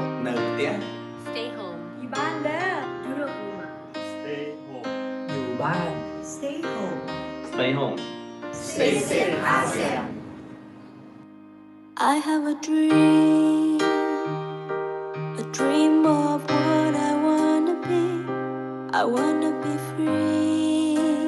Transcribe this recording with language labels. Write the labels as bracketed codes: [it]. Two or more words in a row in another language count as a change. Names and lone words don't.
[km] នៅផ្ទះ [en] Stay home. [ms] Di banda. Duduk rumah. [en] Stay home. [th] อยู่บ้าน [en] Stay home. Stay home. Stay safe, ASEAN. I have a dream of what I wanna be. I wanna be free.